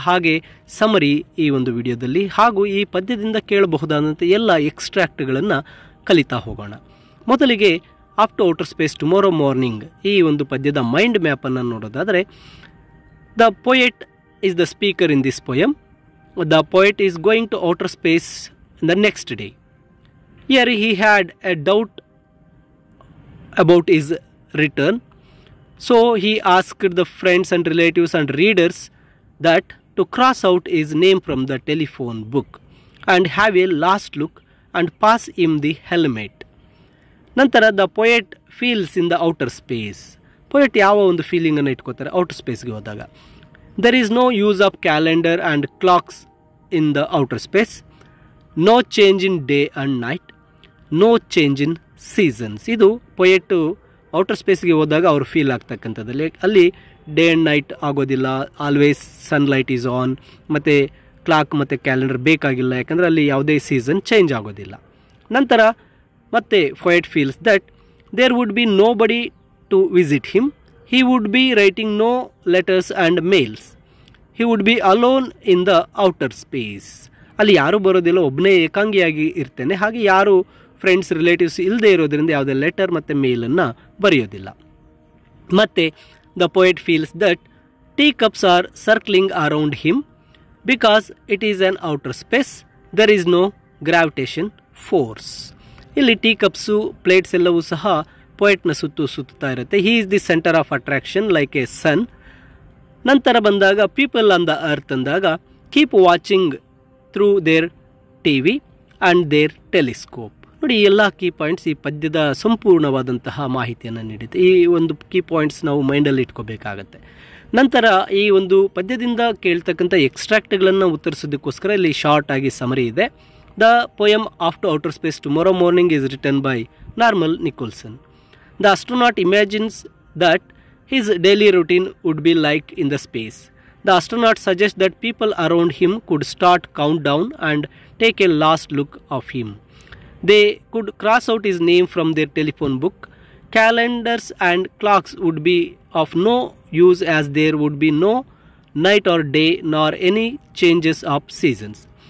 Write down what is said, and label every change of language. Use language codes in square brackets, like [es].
[kn] ಹಾಗೆ ಸಮರಿ ಈ ಒಂದು ವಿಡಿಯೋದಲ್ಲಿ ಹಾಗೂ ಈ ಪದ್ಯದಿಂದ ಕೇಳಬಹುದಾದಂಥ ಎಲ್ಲ ಎಕ್ಸ್ಟ್ರಾಕ್ಟ್ಗಳನ್ನು ಕಲಿತಾ ಹೋಗೋಣ. ಮೊದಲಿಗೆ [en] up to outer space tomorrow morning [kn] ಈ ಒಂದು ಪದ್ಯದ ಮೈಂಡ್ ಮ್ಯಾಪನ್ನು ನೋಡೋದಾದರೆ, [en] The poet is the speaker in this poem. The poet is going to outer space the next day. Here he had a doubt about his return, so he asked the friends and relatives and readers that to cross out his name from the telephone book and have a last look and pass him the helmet. ನಂತರ the poet feels in the outer space. [kn] Poet ಯಾವ ಒಂದು ಫೀಲಿಂಗನ್ನು ಇಟ್ಕೋತಾರೆ outer ಸ್ಪೇಸ್ಗೆ ಹೋದಾಗ? [en] There is no use of calendar and clocks in the outer space. No change in day and night. No change in seasons. [kn] ಇದು ಪೊಯೆಟ್ಟು outer ಸ್ಪೇಸ್ಗೆ ಹೋದಾಗ ಅವರು feel ಆಗ್ತಕ್ಕಂಥದ್ದಲ್ಲಿ ಅಲ್ಲಿ day and night ಆಗೋದಿಲ್ಲ, [en] always sunlight is on, [kn] ಮತ್ತು clock ಮತ್ತು calendar ಬೇಕಾಗಿಲ್ಲ, ಯಾಕಂದರೆ ಅಲ್ಲಿ ಯಾವುದೇ ಸೀಸನ್ ಚೇಂಜ್ ಆಗೋದಿಲ್ಲ. ನಂತರ ಮತ್ತೆ [en] Poet feels that there would be nobody to visit him. He would be writing no letters and mails. He would be alone in the outer space. [kn] ಅಲ್ಲಿ ಯಾರೂ ಬರೋದಿಲ್ಲ, ಒಬ್ಬನೇ ಏಕಾಂಗಿಯಾಗಿ ಇರ್ತೇನೆ. ಹಾಗೆ ಯಾರು ಫ್ರೆಂಡ್ಸ್ ರಿಲೇಟಿವ್ಸ್ ಇಲ್ಲದೆ ಇರೋದ್ರಿಂದ ಯಾವುದೇ ಲೆಟರ್ ಮತ್ತು ಮೇಲನ್ನು ಬರೆಯೋದಿಲ್ಲ. [en] ಮತ್ತು the poet feels that tea cups are circling around him because it is on outer space. There is no gravitation force. [kn] ಇಲ್ಲಿ ಟೀ ಕಪ್ಸು ಪ್ಲೇಟ್ಸ್ ಎಲ್ಲವೂ ಸಹ ಪೊಯೆಟ್ನ ಸುತ್ತಾ ಇರುತ್ತೆ. [en] He is the centre of attraction like a sun. [kn] ನಂತರ ಬಂದಾಗ [en] people on the earth [kn] ಅಂದಾಗ [en] Keep watching through their TV and their telescope. [kn] ನೋಡಿ, ಈ ಎಲ್ಲ ಕೀ ಪಾಯಿಂಟ್ಸ್ ಈ ಪದ್ಯದ ಸಂಪೂರ್ಣವಾದಂತಹ ಮಾಹಿತಿಯನ್ನು ನೀಡುತ್ತೆ. ಈ ಒಂದು ಕೀ ಪಾಯಿಂಟ್ಸ್ ನಾವು ಮೈಂಡಲ್ಲಿ ಇಟ್ಕೋಬೇಕಾಗತ್ತೆ. ನಂತರ ಈ ಒಂದು ಪದ್ಯದಿಂದ ಕೇಳ್ತಕ್ಕಂಥ ಎಕ್ಸ್ಟ್ರಾಕ್ಟ್ಗಳನ್ನು ಉತ್ತರಿಸೋದಕ್ಕೋಸ್ಕರ ಇಲ್ಲಿ ಶಾರ್ಟ್ ಆಗಿ ಸಮರಿ ಇದೆ. [en] The poem of to outer space tomorrow morning is written by Norman Nicholson. The astronaut imagines that his daily routine would be like in the space. The astronaut suggests that people around him could start countdown and take a last look of him. They could cross out his name from their telephone book. Calendars and clocks would be of no use as there would be no night or day nor any changes of seasons.